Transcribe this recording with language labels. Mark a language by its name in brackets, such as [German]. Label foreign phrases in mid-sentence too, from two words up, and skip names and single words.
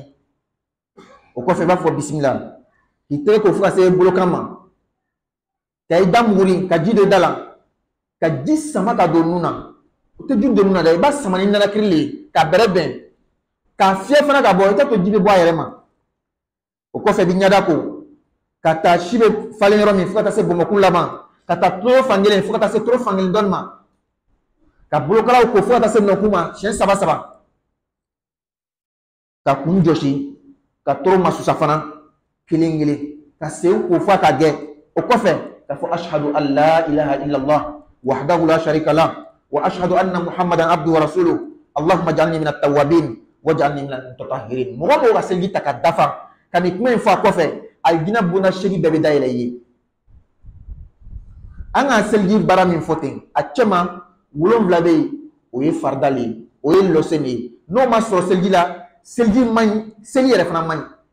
[Bambara] o kɔfɛ i b'a fɔ bisimila k'i tɛgɛ ko fo ka se bolokan ma ka i da muguri ka ji don i da la ka ji sama ka don nun na o tɛ ji don nun na dɛ i b'a sama ni nanakiri le ye ka bɛrɛ bɛn k'a fiyɛ fana ka bɔ i tɛ to ji bɛ bɔ a yɛrɛ ma o kɔfɛ i bɛ ɲɛda ko ka taa si bɛ falen yɔrɔ min fo ka taa se bɔnbɔkun laban ka taa toro fankelen fo ka taa se toro fankelen dɔɔni ma ka bolokalaw ko fo ka taa se nɔkun ma siɲɛ 3 ka kun jɔsi ka toro masusa fana kelen kelen ka sen ko fo ka gɛ o kɔfɛ ka fɔ [Arabic] أشهد أن لا إله إلا الله وحده لا شريك له وأشهد أن محمدا عبده ورسوله اللهم اجعلني من التوابين واجعلني من المتطهرين [Bambara] mɔgɔ mɔgɔ ka seliji ta ka dafa ka nin kuma in fɔ a kɔfɛ alijinɛ bonda 8 bɛɛ bɛ dayɛlɛ i ye an ka seliji baara min fɔ ten a cɛman 7 bɛ yen o ye farida le ye o ye lɔsen de ye n'o ma sɔrɔ seliji la seliji man ɲi seli yɛrɛ fana man ɲi